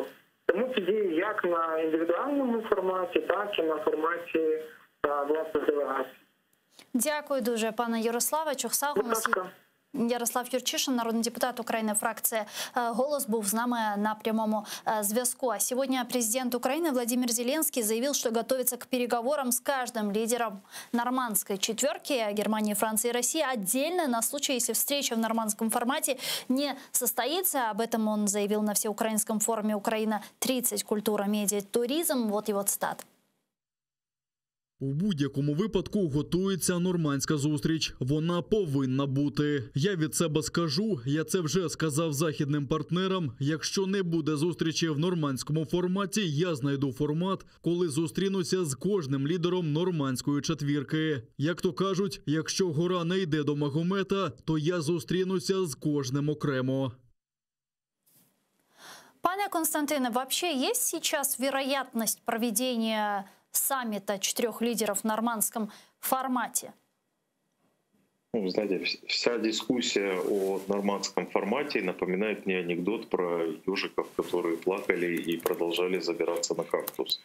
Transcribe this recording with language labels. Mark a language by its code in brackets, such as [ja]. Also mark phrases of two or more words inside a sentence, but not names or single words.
[uk] Тому це діє як на індивідуальному форматі, так і на форматі власних делегацій. Дякую дуже, пане Ярославе. Чухсагу. Ярослав Юрчишин, народний депутат України, фракція «Голос», був з нами на прямому зв'язку. [ru] А сегодня президент Украины Владимир Зеленский заявил, что готовится к переговорам с каждым лидером нормандской четверки Германии, Франции и России отдельно на случай, если встреча в нормандском формате не состоится. Об этом он заявил на всеукраинском форуме «Украина-30. Культура, медиа, туризм». Вот его цитата. [uk] У будь-якому випадку готується нормандська зустріч. Вона повинна бути. Я від себе скажу, я це вже сказав західним партнерам. Якщо не буде зустрічі в нормандському форматі, я знайду формат, коли зустрінуся з кожним лідером нормандської четвірки. Як то кажуть, якщо гора не йде до Магомета, то я зустрінуся з кожним окремо. [ru] Пане Константине, вообще есть сейчас вероятность проведения саммита 4 лидеров в нормандском формате? Ну, знаете, вся дискуссия о нормандском формате напоминает мне анекдот про ежиков, которые плакали и продолжали забираться на кактус.